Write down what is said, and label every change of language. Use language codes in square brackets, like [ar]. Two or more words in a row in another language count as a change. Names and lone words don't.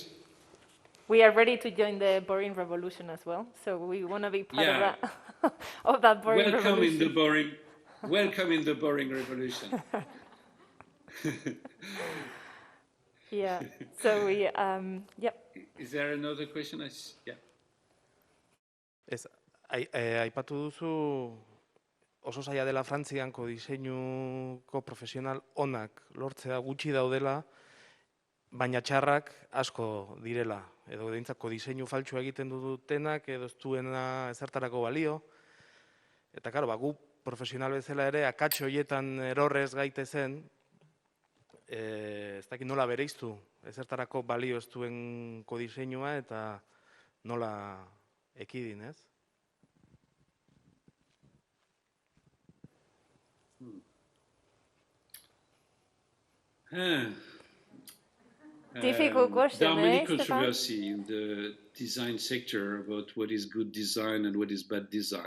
[en] We are ready to join the boring revolution as well. So we want to be part of that, of that boring revolution. Welcome in the boring revolution. Yeah. So we, yep. Is there another question? Yeah. [eu] Aipatu duzu oso zaila dela Frantzianko diseinuko profesional onak lortzea, gutxi daudela, baina txarrak asko direla. Edo behintzako diseinu faltsua egiten dutenak, edo ez duena ezertarako balio. Eta karo, gu profesional bezala ere, akatxo horietan erorrez gaitezen, ez dakit nola bereiztu, ezertarako balio ez duen kodiseinua, eta nola ekidin, ez? [en] Difficult question. There are many controversies in the design sector about what is good design and what is bad design.